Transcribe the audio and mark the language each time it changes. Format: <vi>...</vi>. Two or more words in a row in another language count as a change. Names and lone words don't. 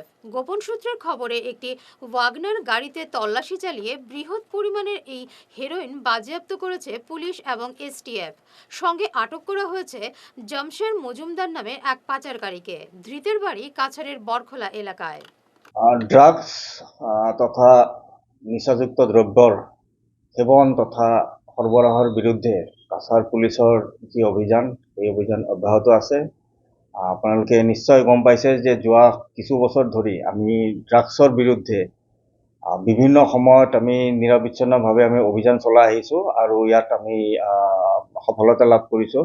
<bn>গোপন সূত্রের খবরে একটি ওয়াগনার গাড়িতে তল্লাশি চালিয়ে বৃহৎ পরিমাণের এই হেরোইন বাজেয়াপ্ত করেছে পুলিশ এবং এসটিএফ। সঙ্গে আটক করা হয়েছে জমশের মজুমদার নামে এক পাচারকারীকে। ধৃতের বাড়ি কাছাড়ের বরখোলা এলাকায়।</bn> <as>ড্রাগস তথা নিচাযুক্ত দ্ৰব্যৰ সেৱন তথা সৰবৰাহৰ বিৰুদ্ধে কাছাৰ পুলিচৰ যি অভিযান এই অভিযান অব্যাহত আছে। আপোনালোকে নিশ্চয় গম পাইছে যে যোৱা কিছু বছৰ ধৰি আমি ড্ৰাগছৰ বিৰুদ্ধে বিভিন্ন সময়ত আমি নিৰবিচ্ছিন্নভাৱে আমি অভিযান চলাই আহিছোঁ আৰু ইয়াত আমি সফলতা লাভ কৰিছোঁ।</as>